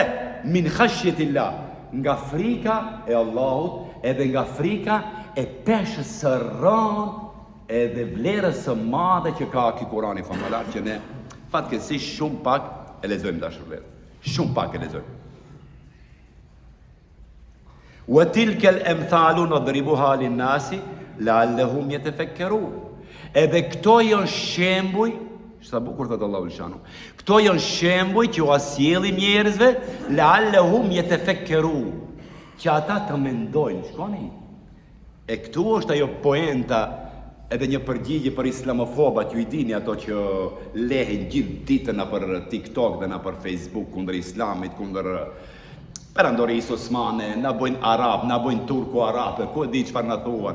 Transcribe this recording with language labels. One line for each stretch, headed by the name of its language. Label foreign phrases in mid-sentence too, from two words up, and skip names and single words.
Arabic: من خشية الله,
Albanian: nga frika e Allahut edhe nga frika e peshës së rënd edhe vlerës së madhe që ka ky Kurani famëlar që ne fatkeqësisht shumë pak e lexojmë dashur vëllezër. Shumë pak e lexojmë.
Arabic: وتلك الأمثال نضربها للناس لعلهم يتفكرون.
Albanian: Edhe këto janë shembuj, sa bukur thot Allahu xhanu. Këto janë shembuj që u asjellim njerëzve
Arabic: لعلهم يتفكرون,
Albanian: që ata të mendojnë. Shkoni. E këtu është ajo poenta, edhe një përgjigje për islamofobat, ju i dini ato që lehen gjithë ditën na për TikTok dhe na për Facebook kundër islamit, kundër perandorisë osmane, na bojnë arab, na bojnë turko-arabe, ku e di çfarë na thuan.